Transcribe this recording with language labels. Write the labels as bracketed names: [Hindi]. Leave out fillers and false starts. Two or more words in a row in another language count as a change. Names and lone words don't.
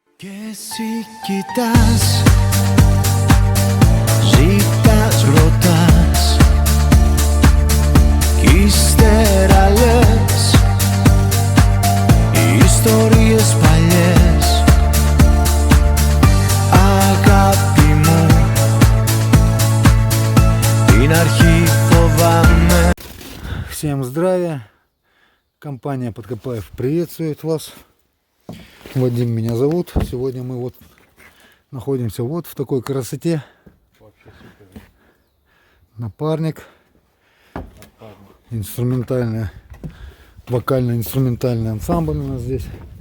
[Greek] Και εσύ κοιτάς, ζητάς, ρωτάς κι ύστερα λες οι ιστορίες παλιές. Αγάπη μου, την αρχή φοβάμαι. [Russian] Всем здравия! Компания Подкопаев приветствует вас. Вадим меня зовут. Сегодня мы вот находимся вот в такой красоте. Напарник. Инструментальный, вокально-инструментальный ансамбль у нас здесь.